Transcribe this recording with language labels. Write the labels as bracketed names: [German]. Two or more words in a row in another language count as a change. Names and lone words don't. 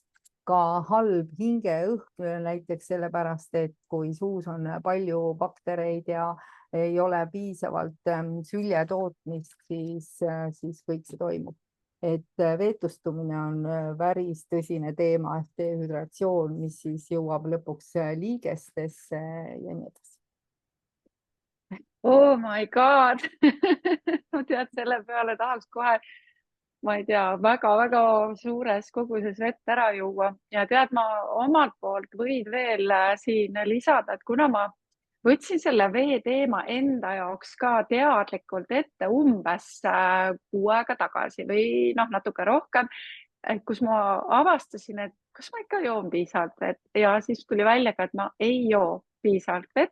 [Estonian] Ka halb hingeõhk näiteks sellepärast, et kui suus on palju baktereid ja ei ole piisavalt sülje tootmist, siis kõik see toimub. Et veetustumine on päris tõsine teema, ehk dehüdratsioon, mis siis jõuab lõpuks liigestesse ja nii edasi. [English] Oh my god! [Estonian] Ma tead, selle peale tahaks kohe, ma ei tea, väga-väga suures koguses vett ära juua ja tead, ma omalt poolt võin veel siin lisada, et kuna ma võtsin selle vee teema enda jaoks ka teadlikult ette umbes 6 aega tagasi või natuke rohkem, kus ma avastasin, et kas ma ikka joon piisavalt vett ja siis tuli välja ka, et ma ei joo piisavalt vett.